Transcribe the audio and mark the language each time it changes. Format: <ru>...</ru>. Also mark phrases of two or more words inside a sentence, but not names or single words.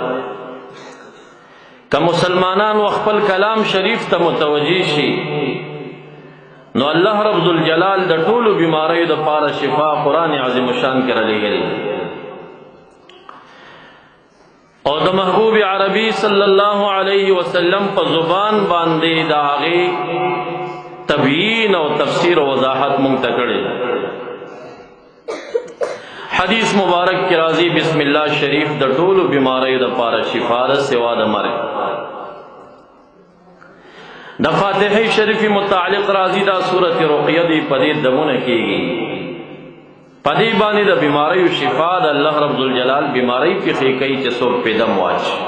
<ps>که مسلمانان و خپل کلام شریف ته متوجه شي نو الله رب الجلال د ټولو بیماریو دپاره شفا قرآن عظیم الشان کې رالیږلی او د محبوب عربي</ps> <ar>صلی الله علیه وسلم</ar> <ps>په زبان باندې د هغې تبیین او تفسیر او وضاحت مونږ ته کړی. حدیث مبارک کی راضی بسم اللہ شریف د ټولو بیماریو دپاره شفا ده سوا د مرګ. د فاتحه شریف متعلق راضی دا سورۃ رقیہ دی پدې دمونه کیږي. پدې باندې د بیماریو شفا د الله رب الجلال بیماری په خې کوي چې څوک په دم واچ.</ps>